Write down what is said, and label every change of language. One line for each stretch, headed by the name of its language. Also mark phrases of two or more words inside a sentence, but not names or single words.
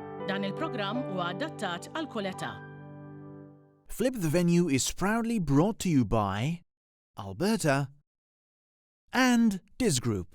Maltese: Dan il-programm huwa adattat għal kull età.
English: Flip the Venue is proudly brought to you by Alberta and Diz Group.